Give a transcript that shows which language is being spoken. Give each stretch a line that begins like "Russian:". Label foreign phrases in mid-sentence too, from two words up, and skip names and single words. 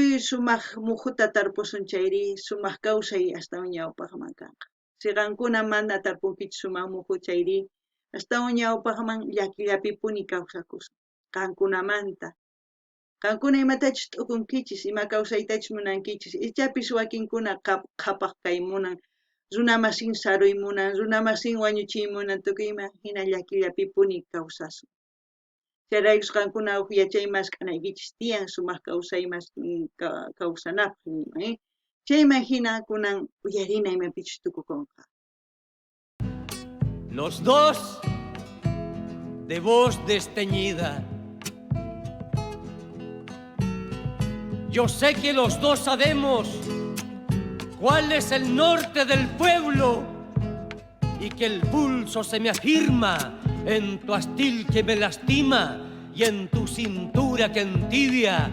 Quechua: sumaq muhuta tarpusun chayri sumaq kawsay astawan ñawpaqman kanqa si qankuna mana tarpunkichis sumaq muhu chayri astawan ñawpaqman llakillapipuni kawsakusqa qankunamanta qankuna imatachis t'ukunkichis ima kawsaytachis munankichis ichapis wakinkuna qhapaq kay munan runamasin saruymunan, runamasin wañuchiymunan, tukuyma hina llakillapi puni kawsasun. Chayraykus qankuna huk yachaymas k'anaykichis tiyan sumaq kawsaymas kawsanapaq nima, chayman hina kunan uyarina imapichus tukukunqa.
Spanish: Los dos de voz desteñida. Yo sé que los dos sabemos cuál es el norte del pueblo y que el pulso se me afirma en tu astil que me lastima y en tu cintura que entibia.